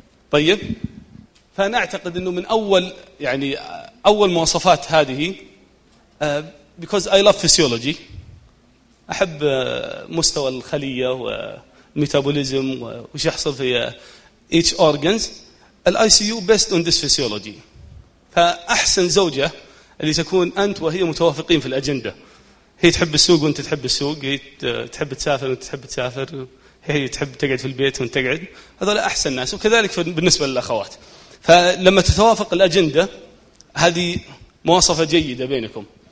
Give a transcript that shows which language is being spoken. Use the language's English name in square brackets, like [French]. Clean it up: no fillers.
[Arabic] طيب فأنا أعتقد أنه من أول يعني أول مواصفات هذه [English] because I love physiology [Arabic] أحب مستوى الخلية والميتابوليزم وش يحصل في [English] each organs. The ICU based on this physiology. [Arabic] فأحسن زوجة اللي تكون أنت وهي متوافقين في الأجندة. هي تحب السوق وأنت تحب السوق. هي تحب تسافر وأنت تحب تسافر. هي تحب تقعد في البيت وأنت تقعد. هذول أحسن ناس. وكذلك بالنسبة للأخوات. فلما تتوافق الأجندة هذه مواصفة جيدة بينكم.